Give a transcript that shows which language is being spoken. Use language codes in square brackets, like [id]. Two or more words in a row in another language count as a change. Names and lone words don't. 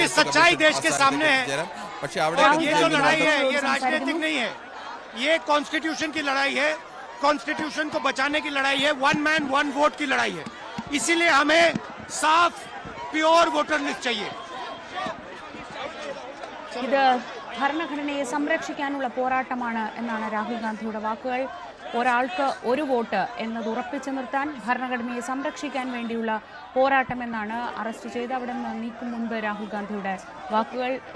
[hi] ये सच्चाई देश के सामने है। ये जो लड़ाई है ये राजनीतिक नहीं है, ये कॉन्स्टिट्यूशन की लड़ाई है, कॉन्स्टिट्यूशन को बचाने की लड़ाई है, [en] one man one vote [hi] की लड़ाई है। इसीलिए हमें साफ [en] pure voter list [hi] चाहिए। [ml] ഇത് ഭരണഘടനയെ സംരക്ഷിക്കാനുള്ള പോരാട്ടമാണ് എന്നാണ് രാഹുൽ ഗാന്ധിയുടെ വാക്കുകൾ. ഒരാൾക്ക് ഒരു വോട്ട് എന്നത് ഉറപ്പിച്ചു നിർത്താൻ, ഭരണഘടനയെ സംരക്ഷിക്കാൻ വേണ്ടിയുള്ള പോരാട്ടം എന്നാണ് അറസ്റ്റ് ചെയ്ത് അവിടെ നിന്ന് നീക്കും മുൻപ് രാഹുൽ ഗാന്ധിയുടെ വാക്കുകൾ.